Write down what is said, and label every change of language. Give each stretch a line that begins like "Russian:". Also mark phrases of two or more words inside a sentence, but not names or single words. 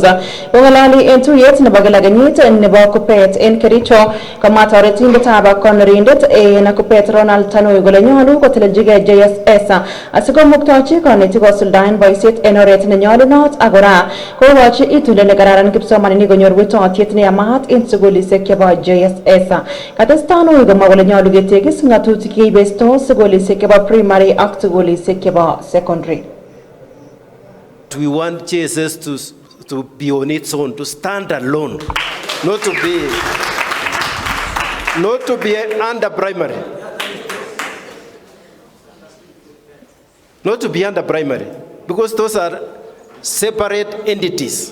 Kipsigis: Kong'alali en tuyet nebo kila kenyit nebo Kuppet en Kericho, kamwa toretindetab konorindet en Kuppet Ronald Tanui kole nyolu kotelelchigei JSS asikomuktochi konetik kosuldaen boisiet en oret nenyolunot ak kora kokochi itundo nekararan kipsomaninik konyor wetotiet neyamat en sukulisiek chebo JSS. Katestai Tanui komwa kole nyolu ketekis ng'atutik cheibestos sukulisiek chebo primary ak sukulisiek chebo secondary.
English: We want JSS to be on its own, to stand alone, not to be under primary. Not to be under primary, because those are separate entities.